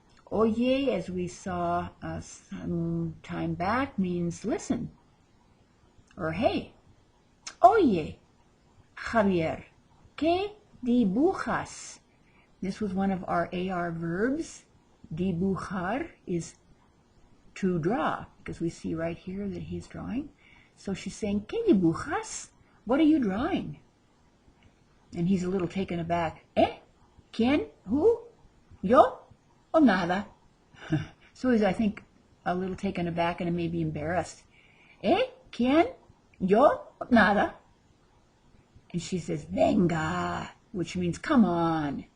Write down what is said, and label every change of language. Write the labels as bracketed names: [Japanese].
[English] Oye, as we saw some time back, means listen, or hey. [Spanish] Oye, Javier, ¿qué dibujas? [English] This was one of our AR verbs. Dibujar is to draw, because we see right here that he's drawing. So she's saying, [Spanish] ¿Qué dibujas? [English] What are you drawing? And he's a little taken aback. [Spanish] ¿Quién? [English] Who? [Spanish] ¿Yo? O nada. [English] So he's, I think, a little taken aback and maybe embarrassed. [Spanish] ¿Quién? ¿Yo? Nada. [English] And she says, venga, which means come on.